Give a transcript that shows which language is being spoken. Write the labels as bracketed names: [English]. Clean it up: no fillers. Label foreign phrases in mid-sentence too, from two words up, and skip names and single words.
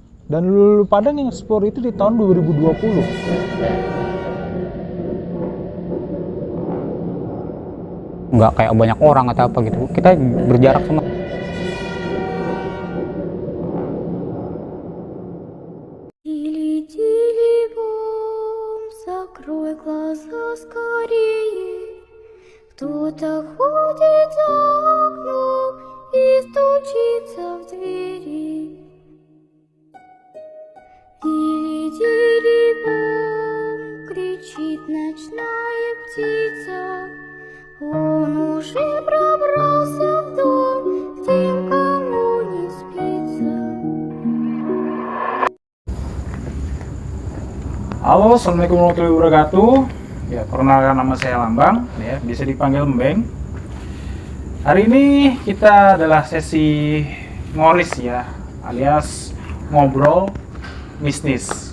[Indonesian] Dan Lulu Padang yang explore itu di tahun 2020. Nggak kayak banyak orang atau apa gitu, kita berjarak sama. [Russian] Закрой глаза скорее, кто-то ходит за окном и стучится в двери. Дили-дили-бом, кричит ночная птица, он уже пробрался в дом, где никому не спится. [Indonesian] Halo, [Arabic] السلام عليكم ورحمة الله وبركاته. [Indonesian] Ya, perkenalkan nama saya Lambang, ya, bisa dipanggil Mbeng. Hari ini kita adalah sesi ngoris ya, alias ngobrol mistis.